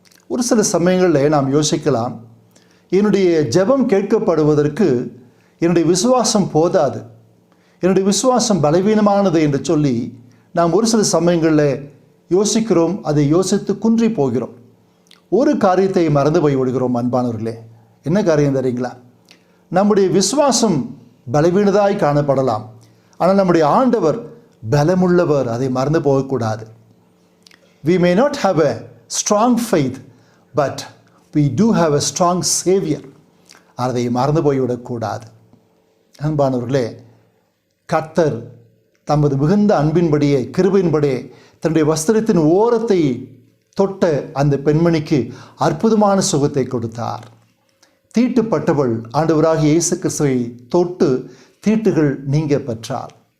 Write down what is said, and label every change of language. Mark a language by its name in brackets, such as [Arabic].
[Tamil] ஒரு சில சமயங்களில் நாம் யோசிக்கலாம், என்னுடைய ஜெபம் கேட்கப்படுவதற்கு என்னுடைய விசுவாசம் போதாது, என்னுடைய விசுவாசம் பலவீனமானது என்று சொல்லி நாம் ஒரு சில சமயங்களில் யோசிக்கிறோம். அதை யோசித்து குன்றி போகிறோம். ஒரு காரியத்தை மறந்து போய் விடுகிறோம். அன்பானவர்களே, என்ன காரியம் தெரியுங்களா? நம்முடைய விசுவாசம் பலவீனதாய் காணப்படலாம், ஆனால் நம்முடைய ஆண்டவர் பலமுள்ளவர். அதை மறந்து போகக்கூடாது. [English] We may not have a strong faith, but we do have a strong Savior. [Tamil] அதை மறந்து போய்விடக்கூடாது. அன்பானவர்களே, கர்த்தர் தமது மிகுந்த அன்பின்படியே கிருபையின்படியே தன்னுடைய வஸ்திரத்தின் ஓரத்தை தொட்ட அந்த பெண்மணிக்கு அற்புதமான சுகத்தை கொடுத்தார். தீட்டுப்பட்டவள் ஆண்டவராகிய இயேசு கிறிஸ்துவை தொட்டு தீட்டுகள் நீங்க பெற்றாள்.